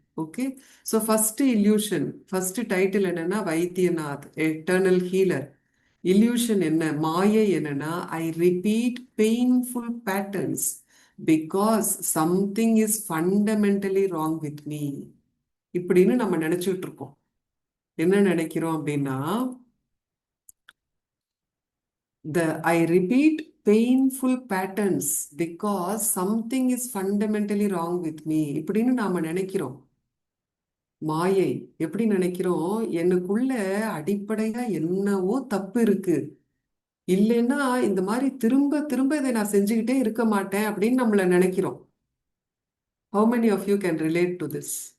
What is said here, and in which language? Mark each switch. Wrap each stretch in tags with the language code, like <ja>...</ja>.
<en>okay, so first illusion, first title</en> <ta>என்னன்னா</ta> <en>Vaidyanath, eternal healer. Illusion</en> <ta>என்ன, மாயை என்னன்னா,</ta> <en>I repeat painful patterns because something is fundamentally wrong with me.</en> <ta>இப்படின்னு நம்ம நினைச்சுட்டு இருக்கோம். என்ன நினைக்கிறோம் அப்படின்னா,</ta> <en>I repeat painful patterns because something is fundamentally wrong with me.</en> <ta>இப்படின்னு நாம நினைக்கிறோம். மாயை எப்படி நினைக்கிறோம், எனக்குள்ள அடிப்படையா என்னவோ தப்பு இருக்கு, இல்லைன்னா இந்த மாதிரி திரும்ப திரும்ப இதை நான் செஞ்சுக்கிட்டே இருக்க மாட்டேன் அப்படின்னு நம்மள நினைக்கிறோம்.</ta> <en>How many of you can relate to this?</en>